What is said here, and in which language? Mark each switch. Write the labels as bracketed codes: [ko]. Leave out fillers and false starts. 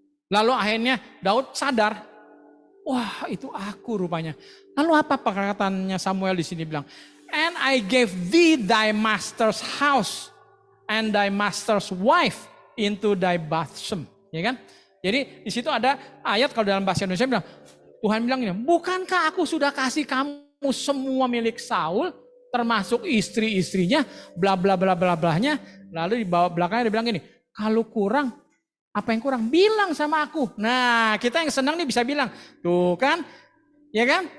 [id] Lalu akhirnya Daud sadar, wah itu aku rupanya. Lalu apa perkataannya Samuel di sini bilang? [en] And I gave thee thy master's house and thy master's wife into thy bosom. [id] Ya kan? Jadi di situ ada ayat kalau dalam bahasa Indonesia bilang, Tuhan bilang ini, bukankah aku sudah kasih kamu semua milik Saul, termasuk istri-istrinya, bla bla bla bla blahnya. Lalu di bawah belakangnya dia bilang gini, kalau kurang, apa yang kurang? Bilang sama aku. Nah kita yang senang nih bisa bilang, tuh kan, ya kan?